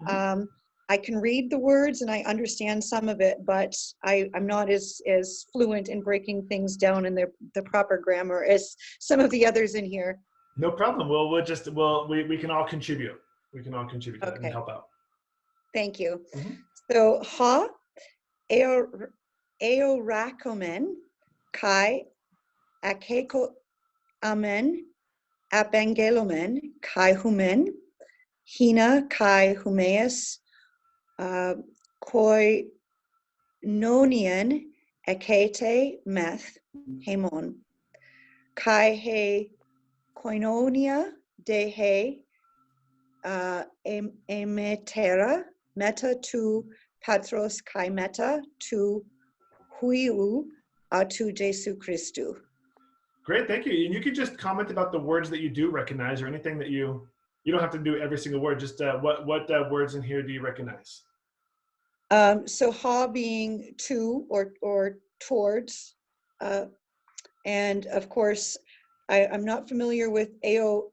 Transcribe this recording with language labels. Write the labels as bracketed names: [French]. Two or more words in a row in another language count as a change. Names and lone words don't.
[English] I can read the words and I understand some of it, but I'm not as fluent in breaking things down in the proper grammar as some of the others in here. No problem. Well, we can all contribute. We can all contribute to that and help out. Thank you. So, [Greek] ὃ ἑωράκαμεν καὶ ἀκηκόαμεν ἀπαγγέλλομεν καὶ ὑμῖν ἵνα καὶ ὑμεῖς κοινωνίαν ἔχητε μεθ᾽ ἡμῶν καὶ ἡ κοινωνία δὲ ἡ ἡμετέρα μετὰ τοῦ πατρὸς καὶ μετὰ τοῦ υἱοῦ τοῦ Ἰησοῦ Χριστοῦ. [English] Great, thank you. And you can just comment about the words that you do recognize, or anything that you don't have to do every single word. Just what words in here do you recognize? So ha being to or towards, and of course, I'm not familiar with ao.